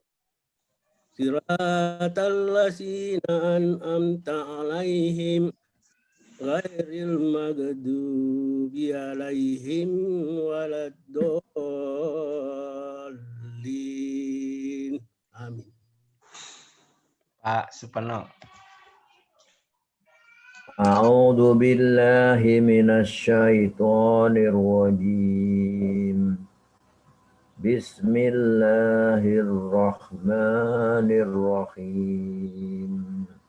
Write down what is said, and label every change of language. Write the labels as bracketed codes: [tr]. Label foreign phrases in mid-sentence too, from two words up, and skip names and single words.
[ar] صراط الذين أنعمت عليهم غير المغضوب عليهم ولا الضالين. Amin. Pak Supeno. أعوذ بالله من الشيطان الرجيم. Bismillahirrahmanirrahim.